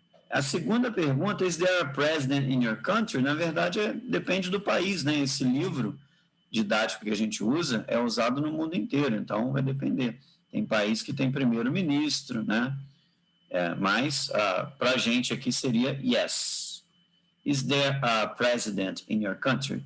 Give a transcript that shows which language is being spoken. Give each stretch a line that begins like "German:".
Portuguese: A segunda pergunta,
English: is there a president in your country?
Portuguese: Na verdade, depende do país, né? Esse livro didático que a gente usa é usado no mundo inteiro, então vai depender. Tem país que tem primeiro-ministro, né? Mas para a gente aqui seria yes.
English: Is there a president in your country?